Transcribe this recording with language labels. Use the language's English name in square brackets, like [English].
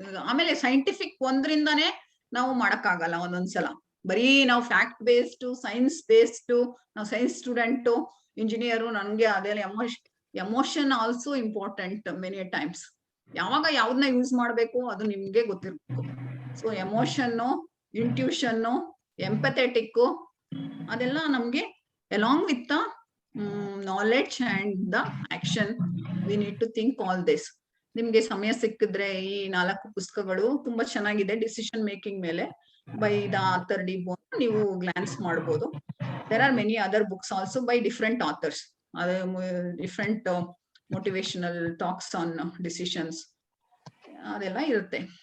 [Kannada] ಆಮೇಲೆ ಸೈಂಟಿಫಿಕ್ ಒಂದ್ರಿಂದಾನೇ ನಾವು ಮಾಡಕ್ಕಾಗಲ್ಲ. ಒಂದೊಂದ್ಸಲ ಬರೀ ನಾವು ಫ್ಯಾಕ್ಟ್ ಬೇಸ್ಡ್, ಸೈನ್ಸ್ ಬೇಸ್ಡ್, ನಾವು ಸೈನ್ಸ್ ಸ್ಟೂಡೆಂಟು, ಇಂಜಿನಿಯರು, ನನ್ಗೆ ಅದೆಲ್ಲ emotion [English] Also important many times. [Kannada] ಯಾವಾಗ ಯಾವ್ದನ್ನ ಯೂಸ್ ಮಾಡ್ಬೇಕು ಅದು ನಿಮ್ಗೆ ಗೊತ್ತಿರ್ಬೇಕು. ಸೊ ಎಮೋಷನ್ನು, ಇಂಟ್ಯೂಷನ್ನು, ಎಂಪಥೆಟಿಕ್, ಅದೆಲ್ಲ ನಮ್ಗೆ [English] along with the knowledge and the action we need to think all this. [Kannada] ನಿಮ್ಗೆ ಸಮಯ ಸಿಕ್ಕಿದ್ರೆ ಈ 4 ಪುಸ್ತಕಗಳು ತುಂಬಾ ಚೆನ್ನಾಗಿದೆ ಡಿಸಿಷನ್ ಮೇಕಿಂಗ್ ಮೇಲೆ [English] by the author [Kannada] ಡಿ ಬೋನ್, ನೀವು ಗ್ಲಾನ್ಸ್ ಮಾಡ್ಬೋದು. [English] there are many other books also by different authors, different motivational talks on decisions [Kannada] ಅದೆಲ್ಲ ಇರುತ್ತೆ.